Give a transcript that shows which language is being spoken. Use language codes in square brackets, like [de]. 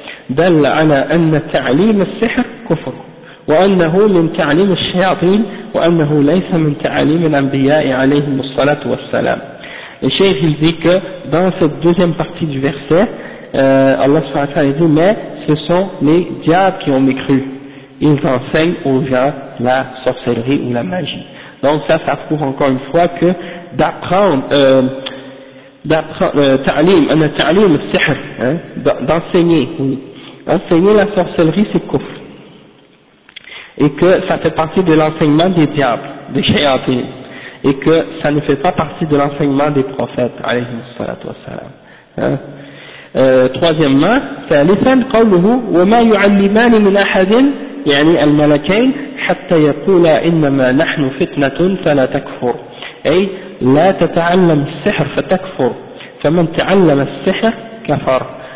[ar] دل على أن تعليم السحر كفر وأنه من تعليم الشياطين وأنه ليس من تعليم الأنبياء عليهم الصلاة والسلام. الشيخ يقول [fr] dans cette deuxième partie du verset Allah [ar] سبحانه وتعالى [fr] dit mais ce sont les diables qui ont mécru, ils enseignent aux gens la sorcellerie ou la magie. Donc ça, ça prouve encore une fois que d'enseigner la sorcellerie, c'est kufr. Et que ça fait partie de l'enseignement des diables, des shayatins. Et que ça ne fait pas partie de l'enseignement des prophètes, alayhi salatu wa salam. Troisièmement, c'est [ar] l'ifan qawluhu, wa ma yu'allimani min ahadin, يعني الملكين حتى يقولا إنما نحن فتنة فلا تكفر أي لا تتعلم السحر فتكفر فمن تعلم السحر كفر.